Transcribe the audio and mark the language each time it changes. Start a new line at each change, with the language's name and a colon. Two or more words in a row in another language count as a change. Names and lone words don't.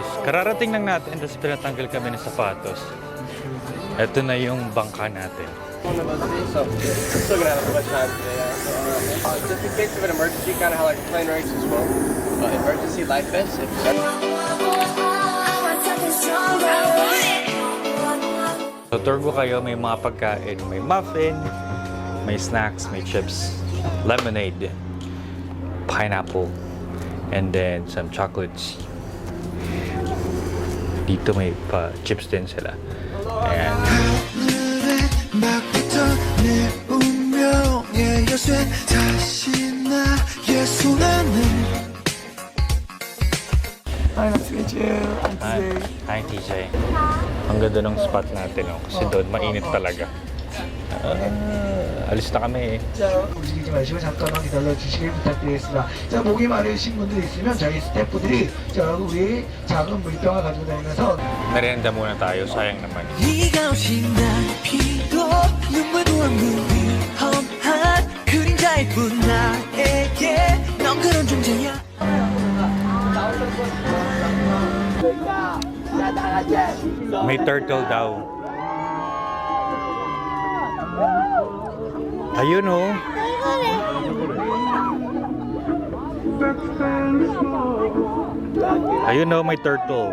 Filipino: Kararating lang natin, tapos pinatanggal kami ng sapatos. Ito na yung bangka natin.
English: So, still gonna have a bunch of time today. Just in case of an emergency, kind of how like plane race as well. Emergency life vest.
Filipino: So, tour ko kayo, may mga pagkain. May muffin, may snacks, may chips, lemonade,
English: pineapple, and then some chocolates.
Filipino: Dito may chips din sila. Ayan.
English: Hi, nice to meet you. Hi, TJ.
Filipino: Ang ganda ng spot natin, oh, kasi doon mainit talaga.
Korean: 아리스 나가네. 자, 움직이지 마시고 잠깐만 기다려 주시길 부탁드리겠습니다. 자, 목이 마르신 분들 있으면 저희 스태프들이 자, 우리 작은 물병을 가지고 다니면서
Filipino: Merienda muna tayo, sayang naman. 네가 오신 날 피도 눈물도 없는 위험한 그림자일 뿐 나에게 넌 그런 존재야. May turtle daw. Ayun oh. Ayun oh, may turtle.